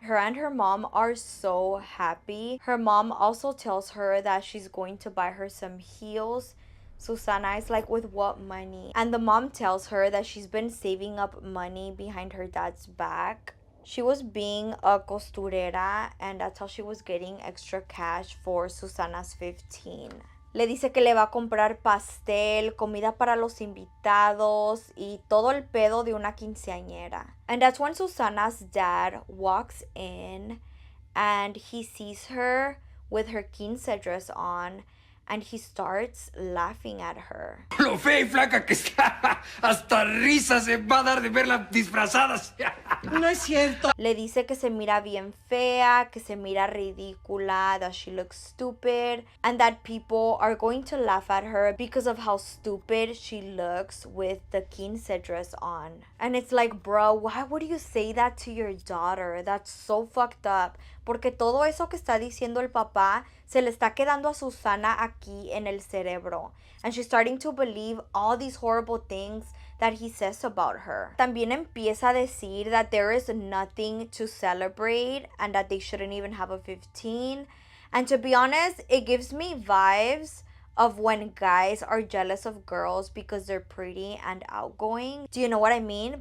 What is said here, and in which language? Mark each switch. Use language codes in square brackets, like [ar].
[en] Her and her mom are so happy. Her mom also tells her that she's going to buy her some heels. Susana is like, with what money? And the mom tells her that she's been saving up money behind her dad's back. She was being a costurera and that's how she was getting extra cash for Susana's 15. [es] Le dice que le va a comprar pastel, comida para los invitados y todo el pedo de una quinceañera. [en] And that's when Susana's dad walks in and he sees her with her quince dress on and he starts laughing at her. [es] Lo fea y flaca que está, hasta risa se va a dar de verla disfrazadas. No es cierto. Le dice que se mira bien fea, que se mira ridícula, [en] that she looks stupid, and that people are going to laugh at her because of how stupid she looks with the quince dress on. And it's like, bro, why would you say that to your daughter? That's so fucked up. [es] Porque todo eso que está diciendo el papá se le está quedando a Susana aquí en el cerebro. [en] And she's starting to believe all these horrible things that he says about her. [es] También empieza a decir [en] that there is nothing to celebrate and that they shouldn't even have a 15. And to be honest, it gives me vibes of when guys are jealous of girls because they're pretty and outgoing. Do you know what I mean?